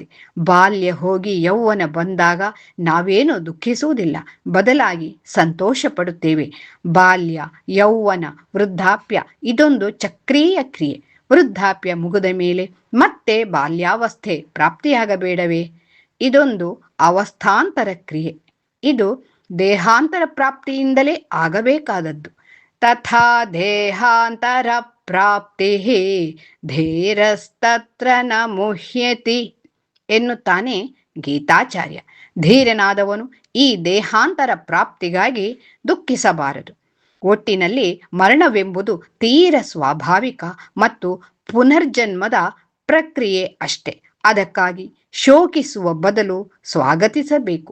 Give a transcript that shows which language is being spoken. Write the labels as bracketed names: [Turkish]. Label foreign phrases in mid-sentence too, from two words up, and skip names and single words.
[Kannada] ಬಾಲ್ಯ ಹೋಗಿ ಯೌವನ ಬಂದಾಗ ನಾವೇನು ದುಃಖಿಸುವುದಿಲ್ಲ, ಬದಲಾಗಿ ಸಂತೋಷ ಪಡುತ್ತೇವೆ. ಬಾಲ್ಯ, ಯೌವನ, ವೃದ್ಧಾಪ್ಯ ಇದೊಂದು ಚಕ್ರೀಯ ಕ್ರಿಯೆ. ವೃದ್ಧಾಪ್ಯ ಮುಗಿದ ಮೇಲೆ ಮತ್ತೆ ಬಾಲ್ಯಾವಸ್ಥೆ ಪ್ರಾಪ್ತಿಯಾಗಬೇಡವೇ? ಇದೊಂದು ಅವಸ್ಥಾಂತರ ಕ್ರಿಯೆ. ಇದು ದೇಹಾಂತರ ಪ್ರಾಪ್ತಿಯಿಂದಲೇ ಆಗಬೇಕಾದದ್ದು. [Sanskrit] ತಥಾ ದೇಹಾಂತರ ಪ್ರಾಪ್ತಿ ಧೀರಸ್ತತ್ರ ನ ಮುಹ್ಯತಿ [Kannada] ಎನ್ನುತ್ತಾನೆ ಗೀತಾಚಾರ್ಯ. ಧೀರನಾದವನು ಈ ದೇಹಾಂತರ ಪ್ರಾಪ್ತಿಗಾಗಿ ದುಃಖಿಸಬಾರದು. ಒಟ್ಟಿನಲ್ಲಿ ಮರಣವೆಂಬುದು ತೀರ ಸ್ವಾಭಾವಿಕ ಮತ್ತು ಪುನರ್ಜನ್ಮದ ಪ್ರಕ್ರಿಯೆ ಅಷ್ಟೆ. ಅದಕ್ಕಾಗಿ ಶೋಕಿಸುವ ಬದಲು ಸ್ವಾಗತಿಸಬೇಕು.